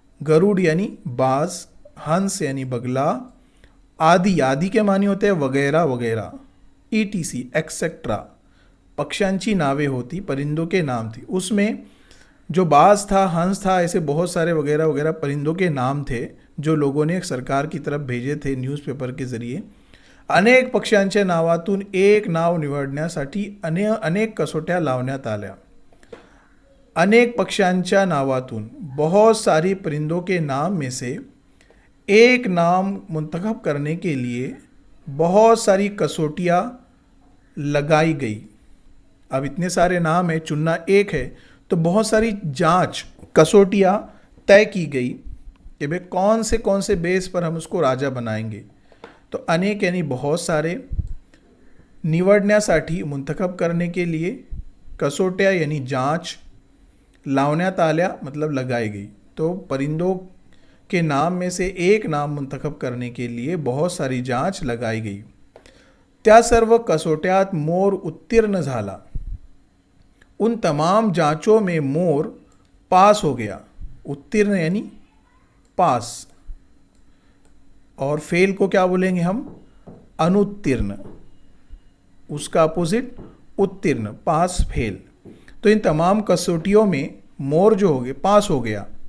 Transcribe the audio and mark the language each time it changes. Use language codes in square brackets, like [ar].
[hi] गरुड़ यानी बाज, हंस यानी बगला, आदि, आदि के मानी होते हैं वगैरह वगैरह, ETC एक्सेट्रा [mr] पक्ष्यांची नावे होती, [hi] परिंदों के नाम थी। उसमें जो बाज था, हंस था, ऐसे बहुत सारे वगैरह वगैरह परिंदों के नाम थे जो लोगों ने सरकार की तरफ भेजे थे न्यूज़पेपर के ज़रिए। [mr] अनेक पक्ष्यांच्या नावातून एक नाव निवडण्यासाठी अनेक कसोट्या लावण्यात आल्या। अनेक पक्ष्यांच्या नावातून [hi] बहुत सारी परिंदों के नाम में से एक नाम मुंतखब करने के लिए बहुत सारी कसोटियाँ लगाई गई। अब इतने सारे नाम है, चुनना एक है, तो बहुत सारी जांच, कसोटियाँ तय की गई कि भाई कौन से बेस पर हम उसको राजा बनाएंगे। तो अनेक यानी बहुत सारे, निवडण्यासाठी मुंतखब करने के लिए, कसोट्या यानी जांच, [mr] लावण्यात आल्या [hi] मतलब लगाई गई। तो परिंदों के नाम में से एक नाम मुंतखब करने के लिए बहुत सारी जांच लगाई गई। [mr] त्या सर्व कसोट्यात मोर उत्तीर्ण झाला। [hi] उन तमाम जांचों में मोर पास हो गया। उत्तीर्ण यानी पास, और फेल को क्या बोलेंगे हम? अनुत्तीर्ण। उसका अपोजिट उत्तीर्ण, पास फेल। तो इन तमाम कसौटियों में मोर जो हो गए पास हो गया।